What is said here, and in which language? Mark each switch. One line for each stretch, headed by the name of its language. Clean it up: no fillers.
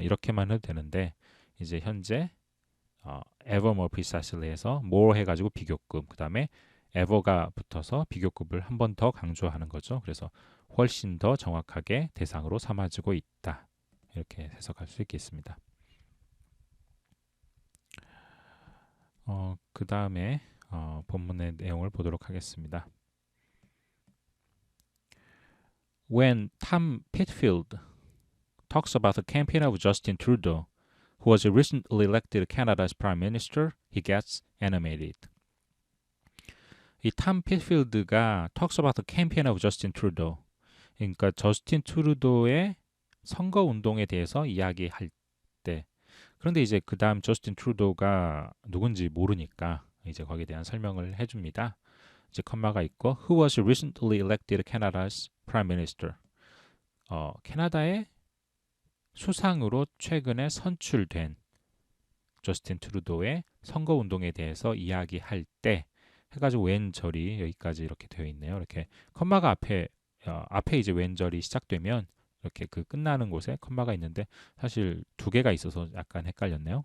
Korean: 이렇게만 해도 되는데 이제 현재
English: ever more precisely
Korean: 해서 more 해가지고 비교급 그 다음에 ever가 붙어서 비교급을 한 번 더 강조하는 거죠. 그래서 훨씬 더 정확하게 대상으로 삼아지고 있다. 이렇게 해석할 수 있겠습니다. 그 다음에 본문의 내용을 보도록 하겠습니다.
English: When Tom Pitfield talks about the campaign of Justin Trudeau, who was recently elected Canada's prime minister, he gets animated.
Korean: 이 탐 피필드가
English: talks about the campaign of Justin Trudeau.
Korean: 그러니까 저스틴 트루도의 선거 운동에 대해서 이야기할 때. 그런데 이제 그 다음 저스틴 트루도가 누군지 모르니까 이제 거기에 대한 설명을 해줍니다. 이제 컴마가 있고
English: Who was recently elected Canada's Prime Minister?
Korean: 캐나다의 수상으로 최근에 선출된 저스틴 트루도의 선거 운동에 대해서 이야기할 때 해가지고 왼절이 여기까지 이렇게 되어 있네요. 이렇게 컴마가 앞에 이제 왼절이 시작되면 이렇게 그 끝나는 곳에 컴마가 있는데 사실 두 개가 있어서 약간 헷갈렸네요.